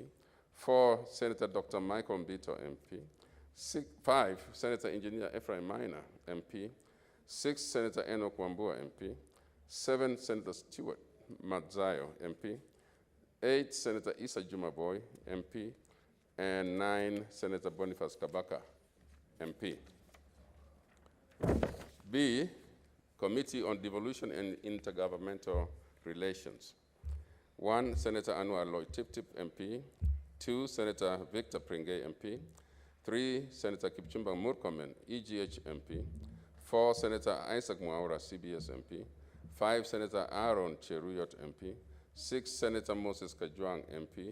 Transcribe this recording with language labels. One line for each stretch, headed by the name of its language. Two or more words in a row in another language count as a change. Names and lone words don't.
English: 4, Senator Dr. Michael Mbito, MP. 5, Senator Engineer Ephraim Minor, MP. 6, Senator Enoch Wambua, MP. 7, Senator Stewart Madzayo, MP. 8, Senator Issa Jumaboy, MP. And 9, Senator Boniface Kabaka, MP. B, Committee on Devolution and Intergovernmental Relations. 1, Senator Anwar Lloyd Tip, MP. 2, Senator Victor Pringay, MP. 3, Senator Kipchumba Murkomen, EGH MP. 4, Senator Isaac Mwaura, CBS MP. 5, Senator Aaron Cheruyot, MP. 6, Senator Moses Kajwang, MP.